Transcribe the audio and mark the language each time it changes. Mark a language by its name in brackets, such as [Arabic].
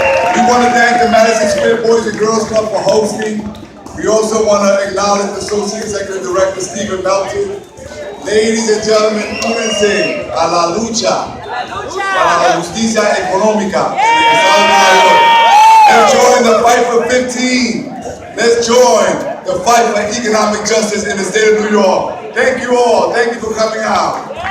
[English] We want to thank the Madison Square Boys and Girls Club for hosting. We also want to acknowledge Associate Executive Director Stephen Melton. Ladies and gentlemen, [Spanish] únense a la lucha para la justicia económica en el estado de Nueva York. [English] Let's join the fight for 15. Let's join the fight for economic justice in the state of New York. Thank you all. Thank you for coming out.